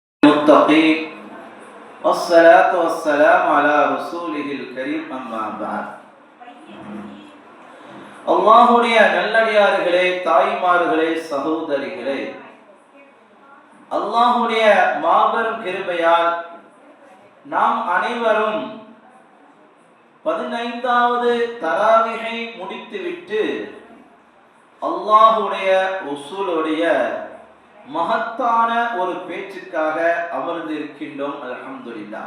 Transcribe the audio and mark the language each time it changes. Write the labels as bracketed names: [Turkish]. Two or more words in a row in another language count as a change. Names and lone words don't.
[Arabic] المتقين والصلاة والسلام على رسوله الكريم أما بعد [Tamil] அல்லாஹ்வுடைய நல்லடியார்களே, தாய்மார்களே, சகோதரிகளே, அல்லாஹ்வுடைய மாபெரும் கிருபையால் நாம் அனைவரும் 15வது தராவிகை முடித்துவிட்டு அல்லாஹ்வுடைய ரசூலுடைய மகத்தான ஒரு பேச்சுக்காக அமர்ந்திருக்கின்றோம். அல்ஹம்துலில்லாஹ்.